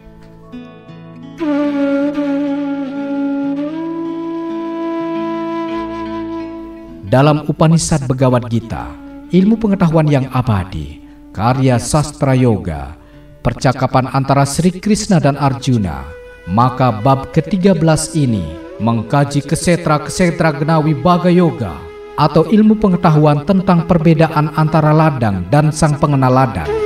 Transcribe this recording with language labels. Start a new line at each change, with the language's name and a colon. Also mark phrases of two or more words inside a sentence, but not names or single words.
Indonesian: Dalam Upanishad Bhagavad Gita, ilmu pengetahuan yang abadi, karya sastra yoga, percakapan antara Sri Krishna dan Arjuna, maka bab ke-13 ini mengkaji kesetra-kesetra genawi Bhaga Yoga atau ilmu pengetahuan tentang perbedaan antara ladang dan sang pengenal ladang.